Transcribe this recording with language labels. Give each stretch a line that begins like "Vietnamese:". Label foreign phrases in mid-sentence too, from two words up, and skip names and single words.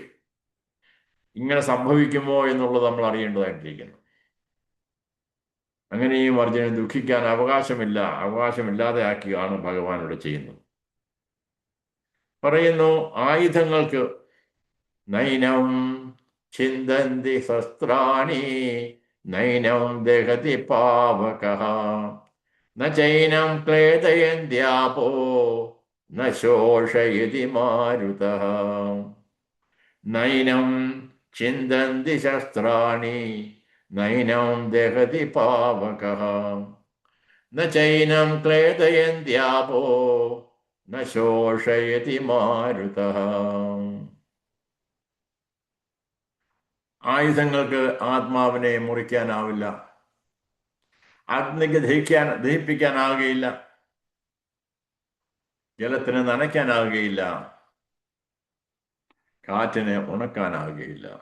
Malayalam: ഇങ്ങനെ സംഭവിക്കുമോ എന്നുള്ളത് നമ്മൾ അറിയേണ്ടതായിട്ടിരിക്കുന്നു. അങ്ങനെയും അർജുനൻ ദുഃഖിക്കാൻ അവകാശമില്ലാതെ ആക്കിയാണ് ഭഗവാൻ ഇവിടെ ചെയ്യുന്നത്. പറയുന്നു, ആയുധങ്ങൾക്ക്
Sanskrit: നൈനം ചിന്തന്തി ശസ്ത്രാണി നൈനം ദഹതി പാവകഃ നൈനം ക്ലേദയന്ത്യാപോ ന ശോഷയതി മാരുതഃ നൈനം ചിന്തന്തി ശസ്ത്രാണി നൈനം ദഹതി പാവകഃ ന ചൈനം ക്ലേദയന്ത്യാപോ ന ശോഷയതി മാരുതഃ.
Malayalam: ആയുധങ്ങൾക്ക് ആത്മാവിനെ മുറിക്കാനാവില്ല, അഗ്നിക്ക് ദഹിപ്പിക്കാനാവുകയില്ല, ജലത്തിന് നനയ്ക്കാനാവുകയില്ല, കാറ്റിനെ ഉണക്കാനാവുകയില്ല.